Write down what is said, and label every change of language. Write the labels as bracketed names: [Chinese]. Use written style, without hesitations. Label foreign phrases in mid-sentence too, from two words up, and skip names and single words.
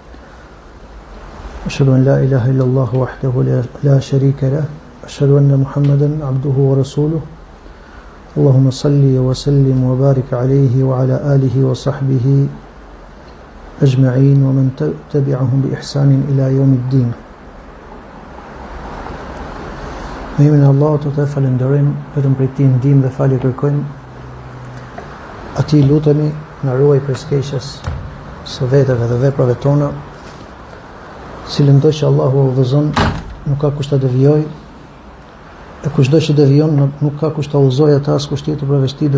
[Arabic] أشهد أن لا إله إلا الله وحده لا شريك له أشهد أن محمدا عبده ورسوله اللهم صل وسلم وبارك عليه وعلى آله وصحبه أجمعين ومن تبعهم بإحسان إلى يوم الدين. [Albanian] Me emrin e Allahut të falenderojmë, vetëm prej Tij ndihmë dhe falje kërkojmë. Atij lutemi na ruaj prej skeqjes së vetëve dhe veprave tona, cilën do që Allahu udhëzon, nuk ka kush ta devijojë, e kushdo që devijon nuk ka kush ta udhëzojë atë as kush tjetër përveç Tij.